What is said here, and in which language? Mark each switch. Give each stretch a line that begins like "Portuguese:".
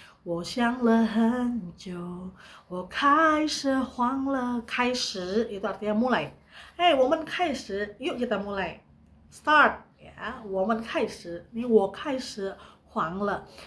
Chinese: 我想了很久，我开始慌了，开始
Indonesian: itu artinya mulai. Hey,
Chinese: 我们开始,
Indonesian: yuk kita mulai.
English: Start ya,
Chinese: 我们开始, ini 我开始慌了.